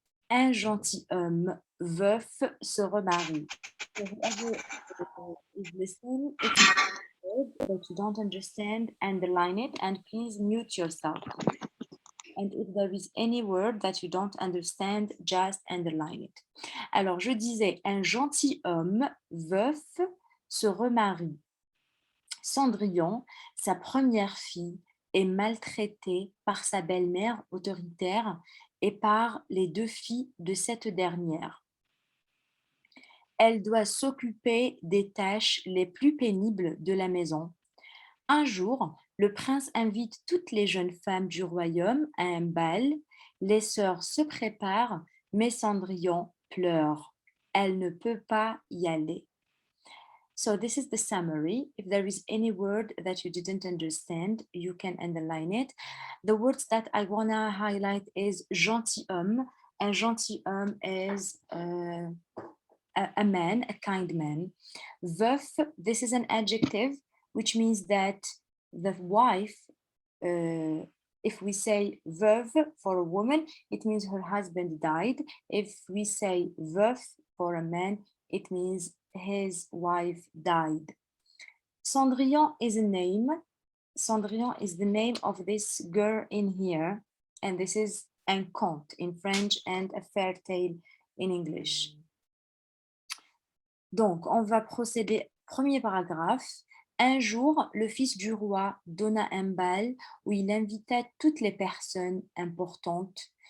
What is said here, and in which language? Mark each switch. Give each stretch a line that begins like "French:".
French: Un gentilhomme veuf se remarie.
English: So whoever is listening, if you heard that you don't understand, underline it and please mute yourself. And if there is any word that you don't understand, just underline it.
French: Alors, je disais, un gentilhomme veuf se remarie. Cendrillon, sa première fille, est maltraitée par sa belle-mère autoritaire et par les deux filles de cette dernière. Elle doit s'occuper des tâches les plus pénibles de la maison. Un jour, le prince invite toutes les jeunes femmes du royaume à un bal. Les sœurs se préparent, mais Cendrillon pleure. Elle ne peut pas y aller.
English: So this is the summary. If there is any word that you didn't understand, you can underline it. The words that I wanna highlight is gentilhomme. Un gentilhomme is a man, a kind man. Veuf, this is an adjective, which means that the wife, if we say veuve for a woman, it means her husband died. If we say veuf for a man, it means his wife died. Cendrillon is a name. Cendrillon is the name of this girl in here, and this is un conte in French and a fairy tale in English.
French: Donc, on va procéder. Premier paragraphe. Un jour, le fils du roi donna un bal où il invita toutes les personnes importantes.